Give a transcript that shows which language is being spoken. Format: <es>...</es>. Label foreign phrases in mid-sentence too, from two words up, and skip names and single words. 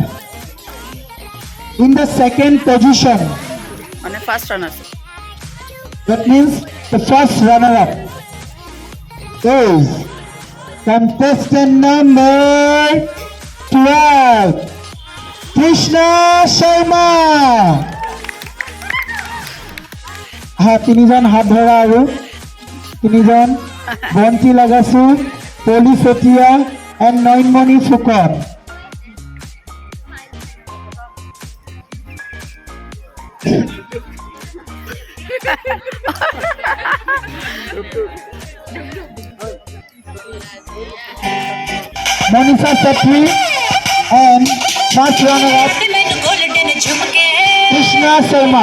<en>In the second position, মানে first runner. that means the first runner-up is contestant number 12, Krishna Sharma.</en> <as>তিনিজন হাত ধৰা আৰু তিনিজন Bonti Lagasu, Poli Sotia, and Noinmoni Fukon.</as> <en>Monica Sapri and first runner-up Krishna Sharma.</en>